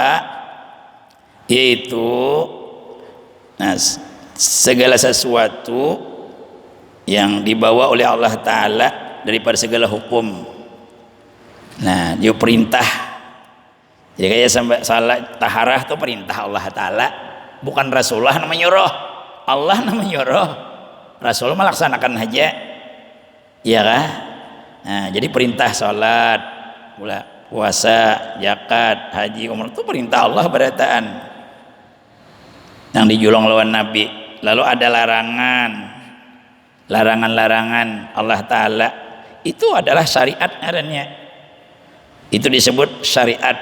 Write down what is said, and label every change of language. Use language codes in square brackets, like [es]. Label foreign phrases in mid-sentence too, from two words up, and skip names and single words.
[id] Yaitu segala sesuatu yang dibawa oleh Allah Ta'ala daripada segala hukum. Nah, dia perintah. Jadi kayak salat taharah itu perintah Allah Ta'ala, bukan Rasulullah namanya nyuruh. Allah namanya nyuruh, Rasul melaksanakan aja, iya kah? Nah, jadi perintah salat, puasa, zakat, haji, umrah itu perintah Allah berataan yang dijulung lawan Nabi. Lalu ada larangan Allah Ta'ala, itu adalah syariat adanya, itu disebut syariat.